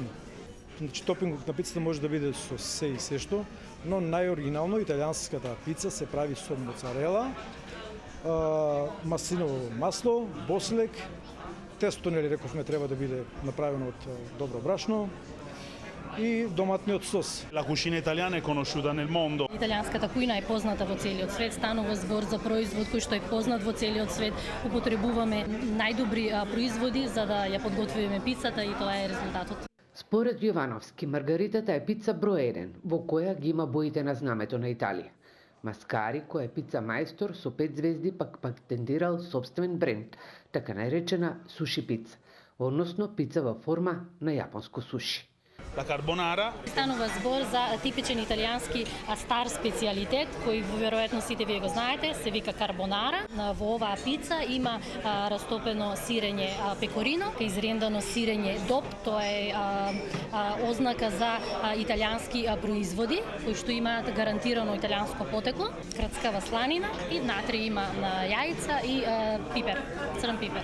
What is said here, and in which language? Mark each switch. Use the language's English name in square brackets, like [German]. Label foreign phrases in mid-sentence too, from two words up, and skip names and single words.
[Macedonian] Значи, топингот на пицата може да биде со се и се што, но најоригинално италијанската пица се прави со моцарела, маслиново масло, бослек, тесто, нели рековме, треба да биде направено од добро брашно и доматниот сос. [Italian] La cucina italiana è conosciuta nel mondo. [Macedonian] Италијанската кујна е позната во целиот свет, станува збор за производ кој што е познат во целиот свет. Употребуваме најдобри производи за да ја подготвиме пицата и тоа е резултатот. Според Јовановски, маргаритата е пица број 1, во која ги има боите на знамето на Италија. Маскари, кој е пица мајстор со 5 звезди, пак патентирал собствен бренд, така наречена суши пица, односно пица во форма на јапонско суши. [Italian] La carbonara. [Macedonian] Станува збор за типичен италијански стар специјалитет, кој веројатно сите вие го знаете, се вика карбонара. Во оваа пица има растопено сирење пекорино, изрендано сирење доп, тоа е ознака за италијански производи, кои што имаат гарантирано италијанско потекло, крцкава сланина и внатре има јајца и пипер, црн пипер.